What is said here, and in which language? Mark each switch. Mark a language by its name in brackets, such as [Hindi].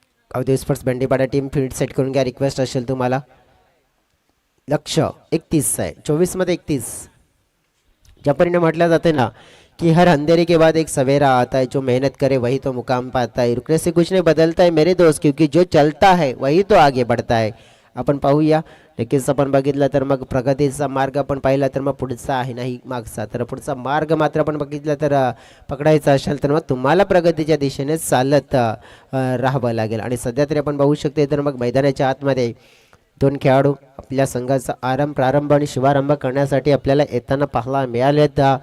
[Marathi] अवधे sports बंडीपाडा team field set करून घ्या. रिक्वेस्ट असेल तुम्हाला. लक्ष 31 आहे, 24 मध्ये 31. ज्या परीने म्हटलं जाते ना कि [Hindi] हर अंधेरे के बाद एक सवेरा आता है, जो मेहनत करे वही तो मुकाम पाता है, रुकने से कुछ नहीं बदलता है मेरे दोस्त, क्योंकि जो चलता है वही तो आगे बढ़ता है. [Marathi] आपण पाहूया. नक्कीच आपण बघितलं तर मग प्रगतीचा मार्ग आपण पाहिला तर मग पुढचा आहे, नाही मागचा. तर पुढचा मार्ग मात्र आपण बघितलं तर पकडायचा असेल तर मग तुम्हाला प्रगतीच्या दिशेने चालत राहावं लागेल. आणि सध्या तरी आपण पाहू शकते तर मग मैदानाच्या आतमध्ये दोन खेळाडू आपल्या संघाचा प्रारंभ आणि शुभारंभ करण्यासाठी आपल्याला येताना पाहायला मिळालेत.